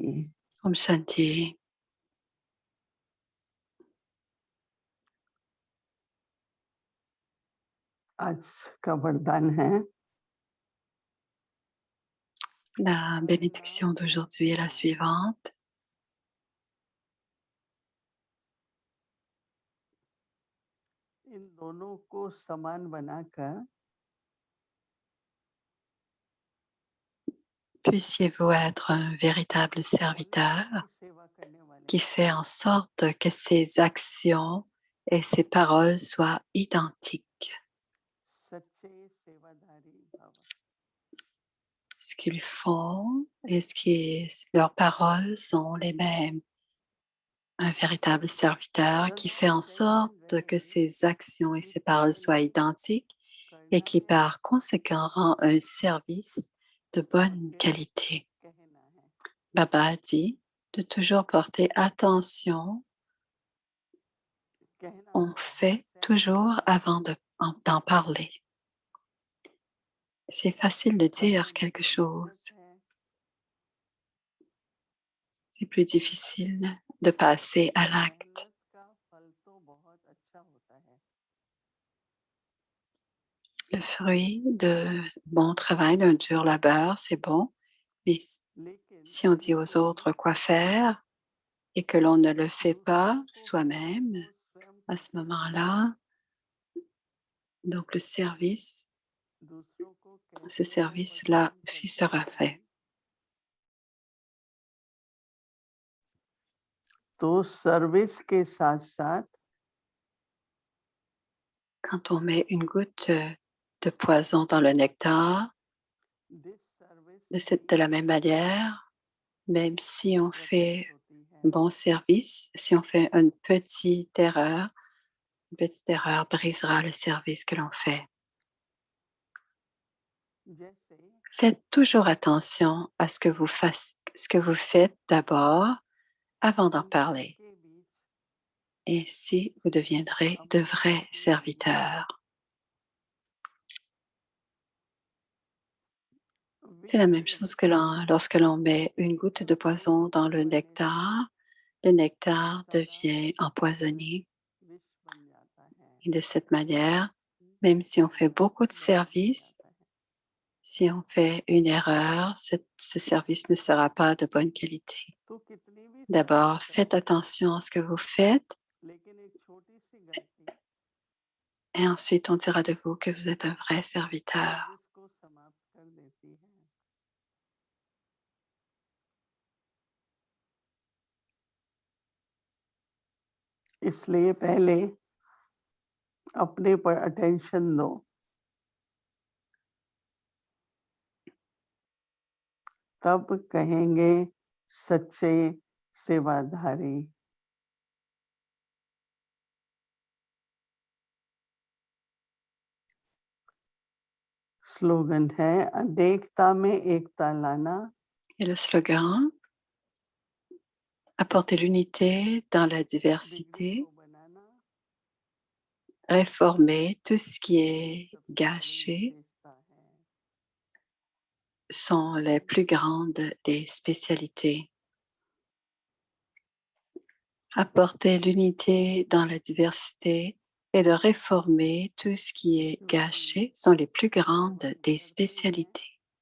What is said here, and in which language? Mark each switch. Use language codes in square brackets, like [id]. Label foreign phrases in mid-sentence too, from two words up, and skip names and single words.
[hi] Om Shanti. आज का वरदान है [fr] La bénédiction d'aujourd'hui est la suivante. [hi] इन दोनों को समान बनाकर [fr] Puissiez-vous être un véritable serviteur [hi] सेवा करने वाले [fr] qui fait en sorte que ses actions et ses paroles soient identiques. [hi] सच्चे सेवाधारी भव। [fr] Ce qu'ils font et leurs paroles sont les mêmes. Un véritable serviteur qui fait en sorte que ses actions et ses paroles soient identiques et qui par conséquent rend un service de bonne qualité. [hi] कहना है [fr] Baba dit de toujours porter attention, [hi] कहना [fr] on fait toujours avant d'en parler. C'est facile de dire quelque chose, c'est plus difficile de passer à l'acte. [hi] मेहनत का फल तो बहुत अच्छा होता है [fr] Le fruit de bon travail, d'un dur labeur, c'est bon, mais [hi] लेकिन [fr] si on dit [hi] यदि [fr] aux [hi] कोई [fr] autres quoi faire et que l'on ne le fait pas [hi] दूसरों को करने [fr] soi-même, [hi] को स्वयं [fr] à ce [hi] करते हैं [fr] moment-là, donc le service, [hi] दूसरों को [fr] ce [hi] कहते हैं और [fr] service-là [hi] स्वयं [fr] aussi [hi] करते [fr] sera [hi] हैं [fr] fait. [hi] तो सर्विस के साथ साथ [fr] Quand on met une goutte de poison dans le nectar, [en] this service [fr] de la même manière, même si on fait [hi] होती है [fr] un bon service, si on fait une petite erreur brisera le service que l'on fait. [hi] जैसे [fr] Faites toujours attention à ce que vous faites d'abord avant d'en [hi] दूसरों [fr] parler. [hi] के बीच [fr] Ainsi, vous deviendrez de [hi] अपने [fr] vrais [hi] को [fr] serviteurs. C'est la [hi] विष [fr] même chose que lorsque l'on met une goutte de poison dans le nectar devient empoisonné. [hi] विष बन जाता है [fr] Et de cette manière, même si on fait beaucoup de services, [hi] जाता है [fr] si on fait une erreur, ce service ne sera pas de bonne qualité. [hi] तो कितनी भी सेवा [fr] D'abord, faites [hi] करें [fr] attention à ce que vous faites [hi] लेकिन एक छोटी सी गलती [fr] et ensuite on dira de vous que vous êtes un vrai serviteur. [hi] सर्विस को समाप्त कर देती है इसलिए पहले अपने पर अटेंशन दो तब कहेंगे सच्चे सेवाधारी स्लोगन है अनेकता में एकता लाना [fr] Et le slogan, apporter l'unité dans la [hi] बिगड़ी [fr] diversité, [hi] को बनाना [fr] réformer tout ce qui est [hi] सबसे बड़ी [fr] gâché [hi] विशेषता है [fr] sont les plus grandes des spécialités. Apporter l'unité dans la diversité et de réformer tout ce qui est gâché sont les plus grandes des spécialités.